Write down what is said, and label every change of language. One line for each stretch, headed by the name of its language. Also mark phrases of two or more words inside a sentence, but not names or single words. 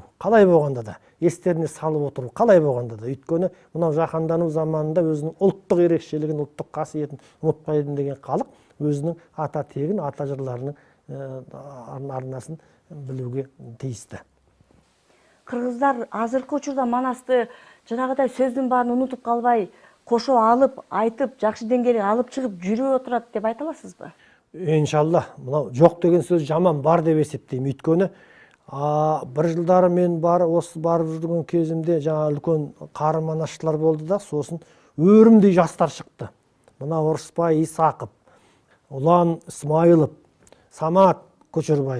Kazakh: Қалай болғанда да, естеріне салып отыру, қалай болғанда да. Өйткені мынау жаһандану заманында өзінің ұлттық ерекшелігін, ұлттық қасиетін ұмытпайды деген халық өзінің ата тегін, ата жырларының арнасын білуге тиісті.
Kyrgyz: Қырғыздар азыркы учурда Манасты жанагыдай сөздүн баарын унутуп калбай, кошо алып, айтып, жакшы деңгээлге алып чыгып жүрүп отурат деп айта аласызбы?
Kazakh: Иншалла, мынау жоқ деген сөз жаман бар деп есептеймін. Өйткені бір жылдары мен осы барып жүрген кезімде жаңа үлкен қары Манасшылар болды да, сосын өрімдей жастар шықты. Мына Орысбай Исақов, Ұлан Исмайылов, Самат Көчербаев.